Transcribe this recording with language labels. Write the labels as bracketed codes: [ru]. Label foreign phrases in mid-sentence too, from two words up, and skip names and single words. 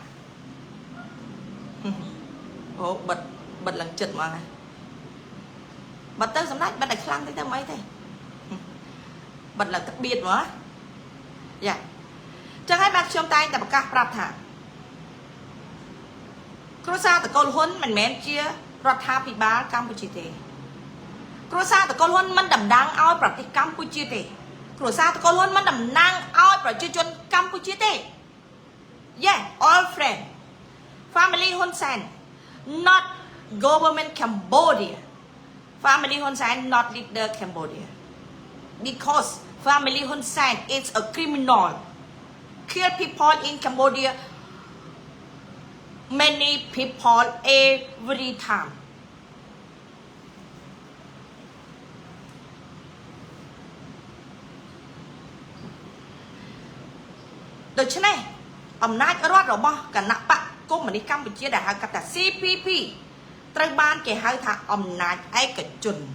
[km] អូបិទឡើងចិត្តមកហើយបិទទៅសម្ដេចបិទឲ្យខ្លាំងទៅមិនអីទេបិទឡើងទឹកបៀតមកយ៉ាចឹងហើយបាទខ្ញុំតែងតែប្រកាសប្រាប់ថា គ្រួសារតកូលហ៊ុនមិនមែនជារដ្ឋាភិបាលកម្ពុជាទេគ្រួសារតកូលហ៊ុនមិនតំណាងឲ្យប្រទេសកម្ពុជាទេគ្រួសារតកូលហ៊ុនមិនតំណាងឲ្យប្រជាជនកម្ពុជាទេ [en] Yeah all friend family Hun Sen not government Cambodia family Hun Sen not leader Cambodia because family Hun Sen is a criminal kill people in Cambodia many people every time [km] ដូច្នេះអំណាចរដ្ឋរបស់គណៈបកកុម្មុយនីសកម្ពុជាដែលហៅកាត់ថា CPP ត្រូវបានគេហៅថាអំណាចឯកជន